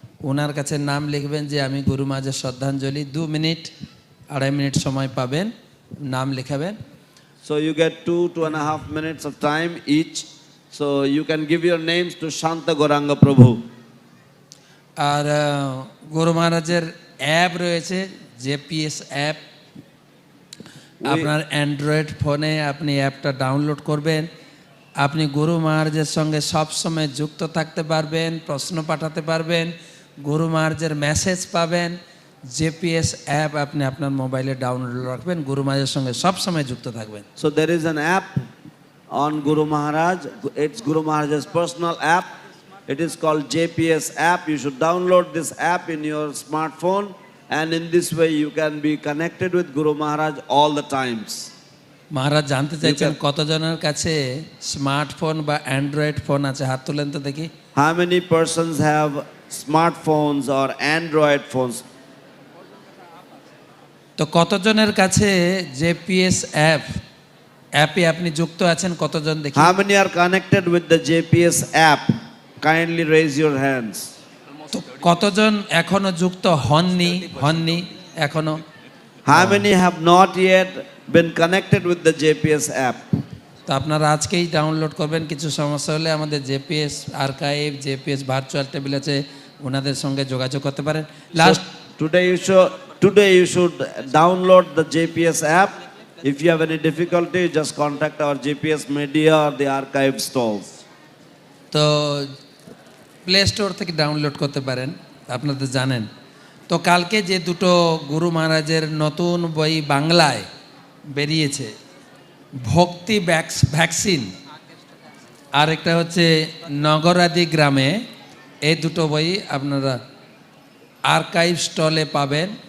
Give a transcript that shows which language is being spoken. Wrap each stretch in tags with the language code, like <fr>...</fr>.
<bn>ওনার কাছে নাম লিখবেন যে আমি গুরু মহারাজের শ্রদ্ধাঞ্জলি 2 মিনিট 2.5 মিনিট সময় পাবেন, নাম লেখাবেন।</bn> <en>So you get 2.5 minutes of time each. So you can give your names to Shanta Gauranga Prabhu.</en> <bn>আর গুরু মহারাজের অ্যাপ রয়েছে, জেপিএস অ্যাপ। আপনার অ্যান্ড্রয়েড ফোনে আপনি অ্যাপটা ডাউনলোড করবেন। আপনি গুরু মহারাজের সঙ্গে সবসময় যুক্ত থাকতে পারবেন, প্রশ্ন পাঠাতে পারবেন, গুরু মহারাজের মেসেজ পাবেন। জেপিএস অ্যাপ আপনি আপনার মোবাইলে ডাউনলোড রাখবেন, গুরু মহারাজের সঙ্গে সবসময় যুক্ত থাকবেন।</bn> <en>So there is an app on Guru Maharaj. It's Guru Maharaj's personal app. It is called JPS app. You should download this app in your smartphone, and in this way you can be connected with Guru Maharaj all the times.</en> <bn>মহারাজ জানতে চাইছেন কতজনের কাছে smartphone বা Android phone আছে, হাত তুলেন তো দেখি।</bn> <en>How many persons have smartphones or Android phones?</en> <bn>তো কতজনের কাছে জেপিএস অ্যাপে আপনি যুক্ত আছেন, কতজন দেখি।</bn> <en>How many are connected with the JPS app? Kindly raise your hands.</en> <bn>তো কতজন এখনো যুক্ত হননি এখনো?</bn> <en>How many have not yet been connected with the JPS app?</en> <bn>তো আপনারা আজকেই ডাউনলোড করবেন। কিছু সমস্যা হলে আমাদের JPS archive, JPS virtual table আছে, ওনাদের সঙ্গে যোগাযোগ করতে পারেন।</bn> <en>Last Today you should download the JPS app. If you have any difficulty, just contact our JPS media or the archive stalls.</en> <bn>তো প্লে স্টোর থেকে ডাউনলোড করতে পারেন, আপনাদের জানেন। তো কালকে যে দুটো গুরু মহারাজের নতুন বই বাংলায় বেরিয়েছে, ভক্তি ভ্যাকসিন আর একটা হচ্ছে নগরাদি গ্রামে, এই দুটো বই আপনারা আর্কাইভ স্টলে পাবেন।</bn>